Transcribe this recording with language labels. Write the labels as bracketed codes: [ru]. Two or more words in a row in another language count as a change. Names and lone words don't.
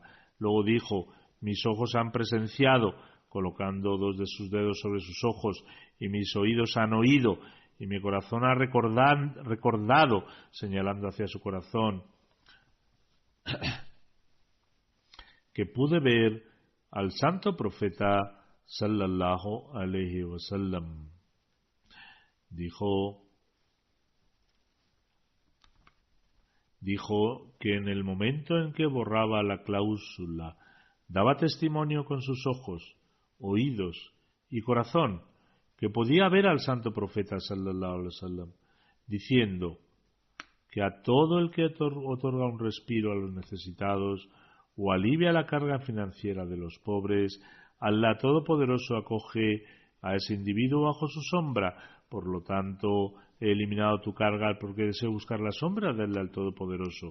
[es] Luego dijo: mis ojos han presenciado, colocando dos de sus dedos sobre sus ojos, y mis oídos han oído, y mi corazón ha recordado, señalando hacia su corazón, que pude ver al santo profeta [ar] صلى الله عليه وسلم. [es] Dijo que en el momento en que borraba la cláusula, daba testimonio con sus ojos, oídos y corazón que podía ver al santo profeta [ar] صلى الله عليه وسلم [es] diciendo que a todo el que otorga un respiro a los necesitados o alivia la carga financiera de los pobres, Allah Todopoderoso acoge a ese individuo bajo su sombra. Por lo tanto, he eliminado tu carga porque deseo buscar la sombra de Allah el Todopoderoso.